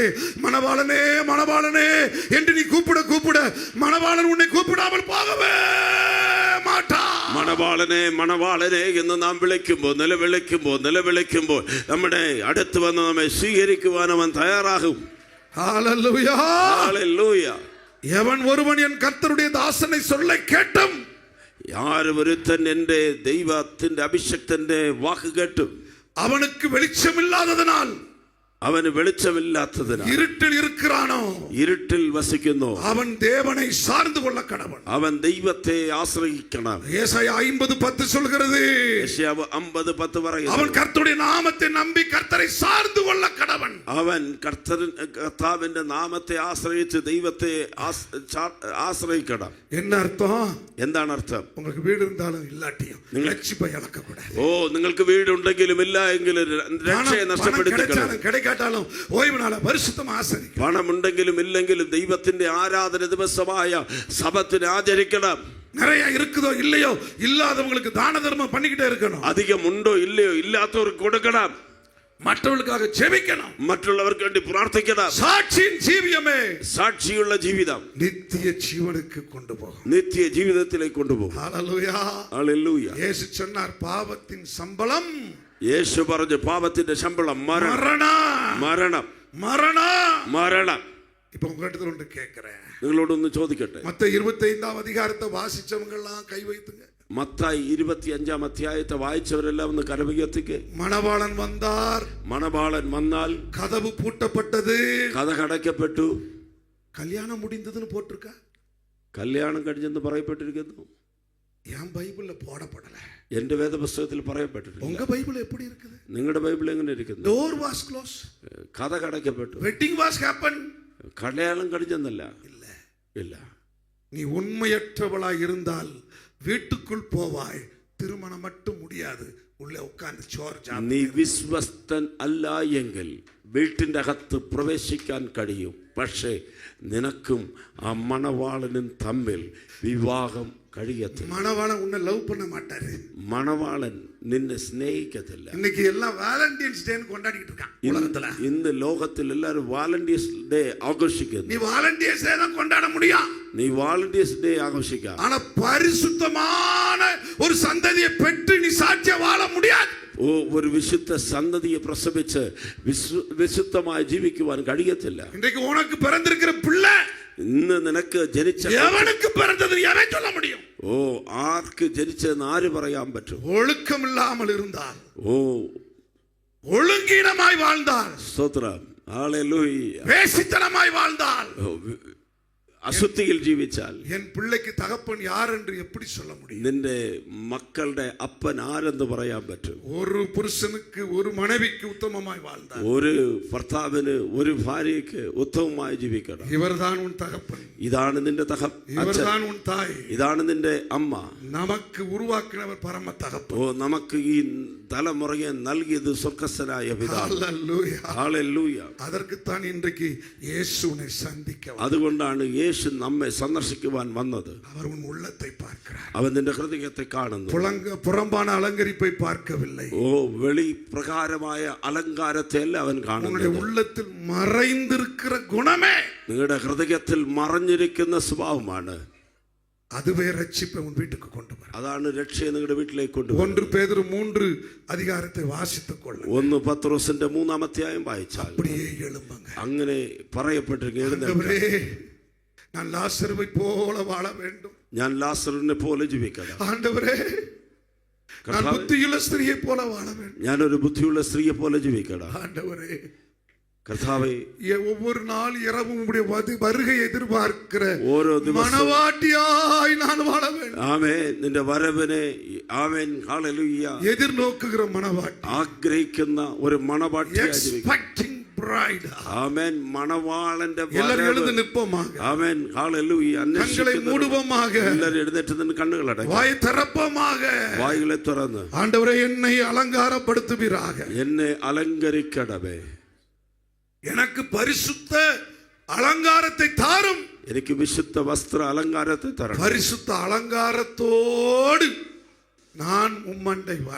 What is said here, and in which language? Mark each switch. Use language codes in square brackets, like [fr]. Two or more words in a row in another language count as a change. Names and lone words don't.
[ta] மணவாளனே, மணவாளனே என்று நீ கூப்பிட கூப்பிட மணவாளன் உன்னை கூப்பிடாமல் போகவே மாட்டான். [ml] മണവാളനെ, മണവാളനെ എന്ന് നാം വിളിക്കുമ്പോൾ, നിലവിളിക്കുമ്പോൾ നമ്മുടെ അടുത്ത് വന്ന് നമ്മെ സ്വീകരിക്കുവാൻ അവൻ തയ്യാറാകും. [ta] ஹல்லேலூயா, [ml] ഹല്ലേലൂയ. [ta] எவன் ஒருவன் என் கர்த்தருடைய தாசனை சொல்ல கேட்டும், [ml] ആരും ഒരുത്തൻ എൻ്റെ ദൈവത്തിന്റെ അഭിഷക്തന്റെ വാക്ക് കേട്ടും [ta] அவனுக்கு வெளிச்சம் இல்லாததனால் [ml] അവന് വെളിച്ചമില്ലാത്തതിനാൽ [ta] இருட்டில் இருக்கிறானோ [ml] ഇരുട്ടിൽ വസിക്കുന്നു. [ta] அவன் தேவனை சார்ந்து கொள்ள கடவன். [ml] അവൻ ദൈവത്തെ ആശ്രയിക്കണം. [ta] ஏசாயா 50:10 சொல்கிறது, [ml] യെശയ്യാവ് 50:10 പറയുന്നു, [ta] அவன் கர்த்தருடைய நாமத்தை நம்பி கர்த்தரை சார்ந்து கொள்ள கடவன். [ml] അവൻ കർത്താവിന്റെ നാമത്തെ ആശ്രയിച്ച് ദൈവത്തെ ആശ്രയിക്കണം. [ta] என்ன அர்த்தம்? [ml] എന്താണ് അർത്ഥം? [ta] உங்களுக்கு வீடு இருந்தாலும் இல்லாட்டியும் ரட்சிப்பை இழக்க கூடாது. [ml] ഓ, നിങ്ങൾക്ക് വീടുണ്ടെങ്കിലും ഇല്ല എങ്കിലും രക്ഷയെ നഷ്ടപ്പെടുത്തിക്കളയും. [ta] கிடைக்காட்டாலும் ஓய்வு நாள பரிசுத்தம் ஆசரிക്കണം. [ml] പണമുണ്ടെങ്കിലും ഇല്ലെങ്കിലും ദൈവത്തിന്റെ ആരാധന ദിവസമായ സബത്തിനെ ആചരിക്കണം. [ta] நிறைய இருக்குதோ இல்லையோ இல்லாதவங்களுக்கு தான தர்மம் பண்ணிக்கிட்டே இருக்கணும். [ml] അധികം ഉണ്ടോ ഇല്ലയോ ഇല്ലാത്തവർക്ക് കൊടുക്കണം. [ta] மற்றவர்களுக்காக ஜெபிக்கணும். [ml] മറ്റുള്ളവർക്ക് വേണ്ടി പ്രാർത്ഥിക്കണം. [ta] சாட்சியின் ஜீவியமே [ml] സാക്ഷിയുള്ള ജീവിതം [ta] நித்திய ஜீவனுக்கு கொண்டு போகும். [ml] നിത്യ ജീവിതത്തിലേക്ക് കൊണ്ടുപോകും. [ta] ஹalleluya. [ml] ഹല്ലേലൂയ. [ta] இயேசு சொன்னார், பாவத்தின் சம்பளம் [ml] യേശു പറഞ്ഞു പാപത്തിന്റെ ശമ്പളം [ta] மரணம். [ml] മരണം. [ta] மரணம். [ml] മരണം. [ta] இப்ப உங்ககிட்ட ஒன்று கேட்கிறேன். [ml] നിങ്ങളോടൊന്ന് ചോദിക്കട്ടെ. [ta] மத்த 25ஆம் அதிகாரத்தை வாசிச்சவங்க எல்லாம் கை வைத்துங்க. [ml] മത്തായി 25-ാം അധ്യായത്തെ വായിച്ചവരെല്ലാം ഒന്ന് കരമുയർത്തിക്ക്. [ta] மணவாளன் வந்தார். [ml] മണവാളൻ വന്നാൽ [ta] கதவு பூட்டப்பட்டது. [ml] കഥ അടയ്ക്കപ്പെട്ടു. [ta] கல்யாணம் முடிந்ததுன்னு போட்டிருக்கா? [ml] കല്യാണം കഴിഞ്ഞെന്ന് പറയപ്പെട്ടിരിക്കുന്നു. [ta] என் பைபிள்ல போடப்படல. [ml] എന്റെ വേദപുസ്തകത്തിൽ പറയപ്പെട്ടിട്ടുണ്ട്. [ta] உங்க பைபிள் எப்படி இருக்குது? [ml] നിങ്ങളുടെ ബൈബിൾ എങ്ങനെ ഇരിക്കുന്നു? [en] Door was closed. [ml] കഥ അടയ്ക്കപ്പെട്ടു. [en] Wedding was happened. [ml] കല്യാണം കഴിഞ്ഞെന്നല്ല. ഇല്ല. [ta] நீ உண்மையற்றவளாய் இருந்தால் வீட்டுக்குள் போவாய், திருமணம் மட்டும் முடியாது. உள்ளே உட்கார்ந்து சோறு [ml] നീ വിശ്വസ്തൻ അല്ല എങ്കിൽ വീട്ടിന്റെ അകത്ത് പ്രവേശിക്കാൻ കഴിയും. പക്ഷേ നിനക്കും ആ മണവാളനും തമ്മിൽ വിവാഹം കഴിയത്തില്ല. [ta] மணவாளன் உன்னை லவ் பண்ண மாட்டாரு. [ml] മണവാളൻ നിന്നെ സ്നേഹിക്കത്തില്ല. [ta] இன்னைக்கு எல்லாம் [en] Valentine's Day [ta] கொண்டாடிட்டு இருக்கான் உலகத்துல. [ml] ഇന്ന് ലോകത്തിൽ എല്ലാവരും [en] Valentine's Day [ml] ആഘോഷിക്കുന്നു. [ta] நீ [en] Valentine's Day [ta] தான் கொண்டாட முடியும். [ml] നീ [en] Valentine's Day [ml] ആഘോഷിക്കാം. [ta] ஆனா பரிசுத்தமான ஒரு சந்ததியை பெற்று நீ சாட்சியா வாழ முடியாது. [ml] ഒരു വിശുദ്ധ സന്തതിയെ പ്രസവിച്ച് വിശുദ്ധമായി ജീവിക്കുവാൻ കഴിയത്തില്ല. [ta] இன்றைக்கு உனக்கு பிறந்திருக்கிற பிள்ளை [ml] ഇന്ന് നിനക്ക് ജനിച്ച [ta] எவனுக்கு பிறந்தது எவன் சொல்ல முடியும்? [ml] ആർക്ക് ജനിച്ചെന്ന് ആര് പറയാൻ പറ്റും? [ta] ஒழுக்கம் இல்லாமல் இருந்தால், ஒழுங்கீனமாய் வாழ்ந்தால், [ml] സ്തോത്രം, ഹല്ലേലൂയ, [ta] வேசித்தனமாய் வாழ்ந்தால், [ml] അശുദ്ധിയിൽ ജീവിച്ചാൽ [ta] என் பிள்ளைக்கு தகப்பன் யார் என்று எப்படி சொல்ல முடியும்? [ml] നിന്റെ മക്കളുടെ അപ്പൻ ആരെന്ന് പറയാൻ പറ്റും? [ta] ஒரு புருஷனுக்கு ஒரு மனைவிக்கு உத்தமமாய் வாழ்ந்தால், [ml] ഒരു ഭർത്താവിന് ഒരു ഭാര്യയ്ക്ക് ഉത്തമമായി ജീവിക്കണം. [ta] இவர்தான் உன் தகப்பன், [ml] ഇതാണ് നിന്റെ [ta] இவர்தான் உன் தாய், [ml] ഇതാണ് നിന്റെ അമ്മ. [ta] நமக்கு உருவாக்கினவர் பரம தகப்பன். [ml] നമുക്ക് ഈ തലമുറയെ നൽകിയത് സ്വർഗ്ഗസ്ഥനായ പിതാവ്. [ta] ஹல்லேலூயா. [ml] ഹല്ലേലൂയ. [ta] அதற்குத்தான் இன்றைக்கு இயேசுவை சந்திக்க [ml] അതുകൊണ്ടാണ് യേശു നമ്മെ സന്ദർശിക്കുവാൻ വന്നത്. [ta] அவர் உன் உள்ளத்தை பார்க்கிறார். [ml] അവൻ നിന്റെ ഹൃദയത്തെ കാണുന്നു. [ta] புறம்பான அலங்கரிப்பை பார்க்கவில்லை. [ml] വെളി പ്രകാരമായ അലങ്കാരത്തെ അല്ല അവൻ കാണുന്നു. [ta] உங்களுடைய உள்ளத்தில் மறைந்திருக்கிற குணமே, [ml] നിങ്ങളുടെ ഹൃദയത്തിൽ മറഞ്ഞിരിക്കുന്ന സ്വഭാവമാണ്. [ta] அதுவே ரட்சிப்பை உன் வீட்டுக்கு கொண்டு வரும். [ml] അതാണ് രക്ഷയെ നിങ്ങളുടെ വീട്ടിലേക്ക് കൊണ്ടുവരും. [ta] 1 பேதுரு 3 அதிகாரத்தை வாசித்துக் கொள்ளுங்கள். [ml] 1 പത്രോസിന്റെ 3-ാം അധ്യായം വായിച്ചാൽ [ta] அப்படியே எழும்புங்க. [ml] അങ്ങനെ പറയപ്പെട്ടിരിക്കുന്നു, [ta] ஆண்டவரே, நான் லாசருவை போல வாழ வேண்டும். [ml] ഞാൻ ലാസറിനെ പോലെ ജീവിക്കണം. [ta] ஆண்டவரே, நான் புத்தியுள்ள ஸ்திரியை போல வாழ வேண்டும். [ml] ഞാനൊരു ബുദ്ധിയുള്ള സ്ത്രീയെ പോലെ ജീവിക്കണം. [ta] ஆண்டவரே, [ml] കർത്താവേ, [ta] ஒவ்வொரு நாள் இரவும் உம்முடைய வருகை எதிர்பார்க்கிற [ml] ഓരോ ദിവസവും [ta] மனவாட்டியாய் நான் வாழ வேண்டும். [ml] ആമേൻ, നിന്റെ വരവിനെ ആമേൻ ഹല്ലേലൂയ [ta] எதிர்நோக்குகிற மனவாட்டி, [ml] ആഗ്രഹിക്കുന്ന ഒരു മണവാട്ടിയായി ജീവിക്കണം. [en] expecting bride. [ml] ആമേൻ, മണവാളന്റെ [ta] எல்லாரும் எழுந்து நிற்போமாக, [ml] ആമേൻ ഹല്ലേലൂയ. [ta] கண்களை மூடுவோமாக, [ml] എല്ലാവരും എഴുന്നേറ്റ് നിന്ന് കണ്ണുകൾ അടയ്ക്കുക, [ta] வாய் திறப்போமாக. [ml] വായുകളെ തുറന്ന്, [ta] ஆண்டவரே, என்னை அலங்காரப்படுத்துவீராக. [ml] എന്നെ അലങ്കരിക്കണമേ, [ta] எனக்கு பரிசுத்த அலங்காரத்தை தாரும். [ml] എനിക്ക് വിശുദ്ധ വസ്ത്ര അലങ്കാരത്തെ തരണം. [ta] பரிசுத்த அலங்காரத்தோடு நான் உம்மண்டை வர,